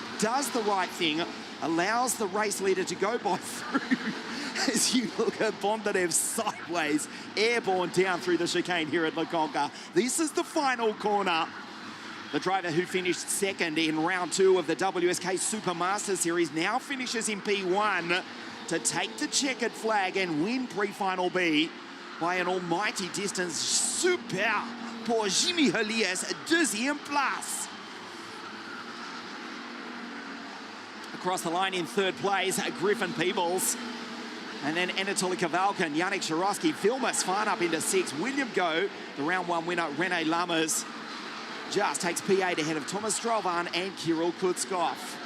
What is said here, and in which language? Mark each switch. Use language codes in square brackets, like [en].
[en] Does the right thing, allows the race leader to go by through as you look at Bondarev sideways, airborne down through the chicane here at Conca. This is the final corner. The driver who finished second in round 2 of the WSK Supermaster Series now finishes in P1 to take the checkered flag and win pre-final B by an almighty distance. [fr] Super pour Jimmy Helias, deuxième place. [en] Across the line in third place, Griffin Peebles. And then Anatoly Kavalkin, Yannick Shirosky, Vilma Svan up into 6. William Go, the round 1 winner, Rene Lammers, just takes P8 ahead of Thomas Stralvan and Kirill Kutskov.